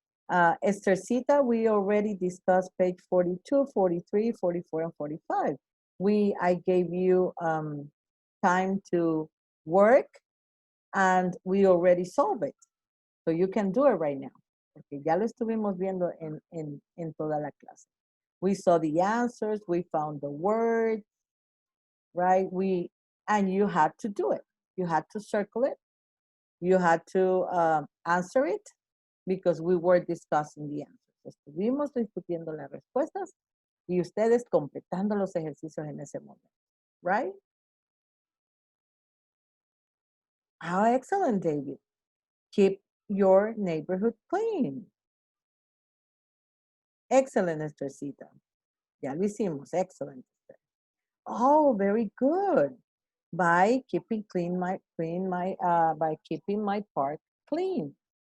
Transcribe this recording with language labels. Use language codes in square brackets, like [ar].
[en] Esthercita, we already discussed page 42, 43, 44, and 45. I gave you time to work, and we already solved it. So you can do it right now. [es] Porque ya lo estuvimos viendo en toda la clase. [en] We saw the answers, we found the words, right? And you had to do it. You had to circle it. You had to answer it, because we were discussing the answers. [es] Estuvimos discutiendo las respuestas y ustedes completando los ejercicios en ese momento, right? [en] How excellent, David. Keep your neighborhood clean. [es] Excellent, Esthercita. Ya lo hicimos. Excellent. [en] Oh, very good. By keeping by keeping my park clean.